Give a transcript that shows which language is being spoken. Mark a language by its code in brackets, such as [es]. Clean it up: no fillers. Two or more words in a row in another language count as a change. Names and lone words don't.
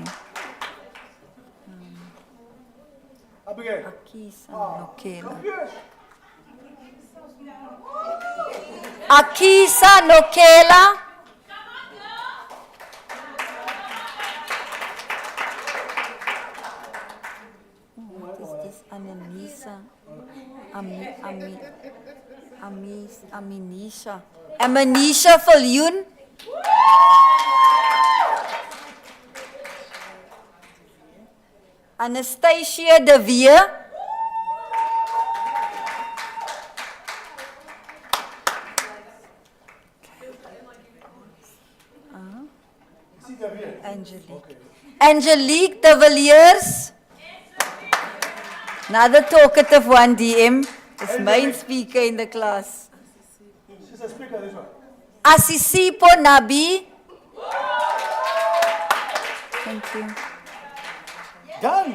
[en] Abigail. Akisa Nokela. Akisa Nokela. What is this? Ananisa. Aminisha. Amanisha Viljoen. Anastasia de Weer. Angelique. Angelique de Villiers. Another talkative one, DM. It's main speaker in the class. She's a speaker, this one. Asisipo Nabi. Thank you. Done.